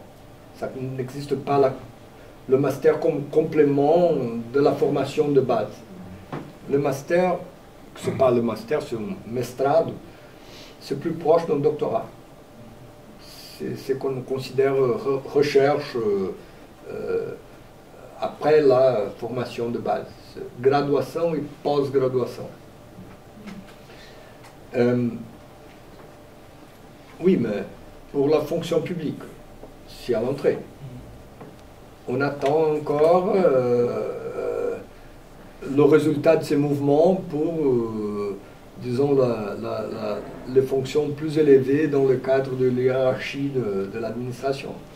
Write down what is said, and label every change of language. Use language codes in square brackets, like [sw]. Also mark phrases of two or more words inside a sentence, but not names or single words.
[fr] Ça n'existe pas le master comme complément de la formation de base. Le master, ce n'est pas le master, c'est un mestrado, c'est plus proche d'un doctorat. C'est ce qu'on considère recherche après la formation de base. [pt] Graduação et pós-graduação. [fr] Oui, mais pour la fonction publique, c'est à l'entrée. On attend encore le résultat de ces mouvements pour, disons, les fonctions plus élevées dans le cadre de l'hiérarchie de l'administration.